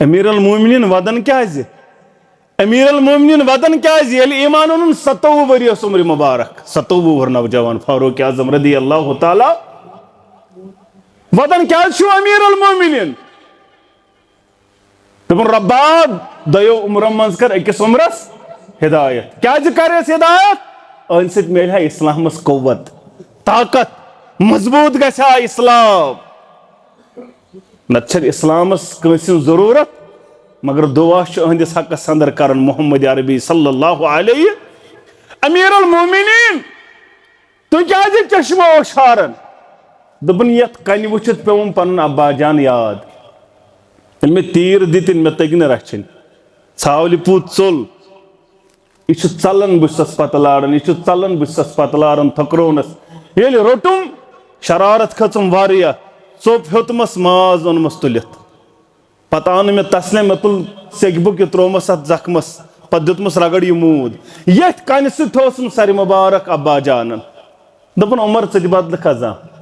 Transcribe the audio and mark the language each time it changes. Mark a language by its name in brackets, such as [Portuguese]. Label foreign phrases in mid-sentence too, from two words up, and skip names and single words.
[Kashmiri] امیر المومنین ودن کیازِ امیر المومنین ودن کیازِ ییٚلہِ ایمان اونُن 27 ؤری اوس عمر مبارک 27 وُہُر نوجوان فاروق اعظم [Arabic] رضی اللہ تعالیٰ [Kashmiri] ودن کیازِ چھُو امیر المومنین دوٚپُن رۄبا دۄیو عمرو منٛز کر أکِس عمرس ہدایت کیازِ کریس ہدایت أہنٛدِ سۭتۍ میلہِ ہا اسلامس قوت طاقت مضبوط گژھِ ہا اسلام نتہٕ چھنہٕ اسلامس کٲنٛسہِ ہٕنٛز ضروٗرت مگر دعا چھُ أہنٛدِس حقس انٛدر کران محمد عربی [Arabic] صلی اللہ علیہ [Kashmiri] امیر المومنین تُہۍ کیازِ چشمہ اوشارن دوٚپُن یتھ کنہِ وٕچھِتھ پیوٚوُم پنُن ابا جان یاد ییٚلہِ مےٚ تیٖر دِتِنۍ مےٚ تٔگۍ نہٕ رچھِنۍ ژھاولہِ پوٗت ژوٚل یہِ چھُ ژلان بہٕ چھُسس پتہٕ لاران یہِ چھُ ژلان بہٕ چھُسس پتہٕ لاران تھٔکرونس ییٚلہِ روٚٹُم شرارت کھٔژٕم واریاہ ژوٚپ ہیوٚتمس ماز اوٚنمس تُلِتھ پتہٕ آو نہٕ مےٚ تسلے مےٚ تُل سیٚکہِ بُکہِ تروومس اتھ زخمس پتہٕ دیُتمس رگڑ یہِ موٗد یتھ کنہِ سۭتۍ تھوسُم سرِ مبارک ابا جانن دوٚپُن عمر ژٕ تہِ بدلہٕ کھا